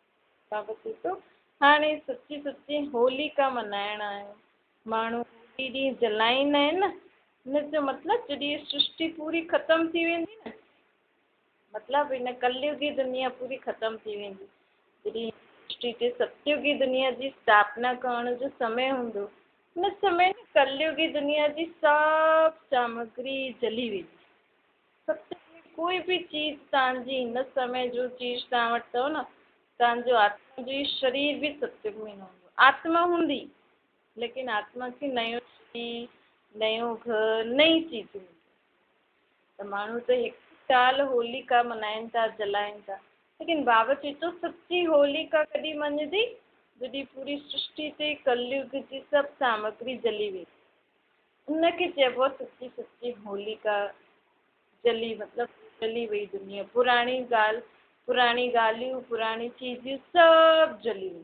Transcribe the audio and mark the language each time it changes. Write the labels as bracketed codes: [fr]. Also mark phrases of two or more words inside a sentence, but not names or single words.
[sd] बाबा चए थो हाणे सची सची होलिका मल्हाइण आहियो, माण्हू होली ॾींहुं जलाईंदा आहिनि न, हिन जो मतिलबु जॾहिं सृष्टि पूरी ख़तमु थी वेंदी न, मतिलबु हिन कलयुगी दुनिया पूरी ख़तमु थी वेंदी, जॾहिं सृष्टि ते सतयुगी दुनिया जी स्थापना करण जो समय हूंदो, हुन समय कलयुगी दुनिया जी सभु सामग्री जली वेंदी। सत्य में कोई भी चीज़ तव्हांजी हिन समय जो चीज़ तव्हां वटि अथव न, तव्हांजो आत्मा जो शरीर भी सत्युग में न हूंदो, आत्मा हूंदी लेकिन आत्मा खे नयो शरीर, नयो घर, नई चीज़ हूंदी। त माण्हू त हिकु साल होलिका मल्हाइनि था, जलाइनि था, लेकिन बाबा चए थो सच्ची होलिका कॾहिं मञिजी, जॾहिं पूरी सृष्टि ते कलयुग जी सभु सामग्री जली वेंदी, उनखे चइबो आहे सच्ची सच्ची होलिका जली, मतिलबु जली वई दुनिया, पुराणी ॻाल्हि, पुराणी ॻाल्हियूं, पुराणी चीज़ियूं सभु जली वेंदियूं।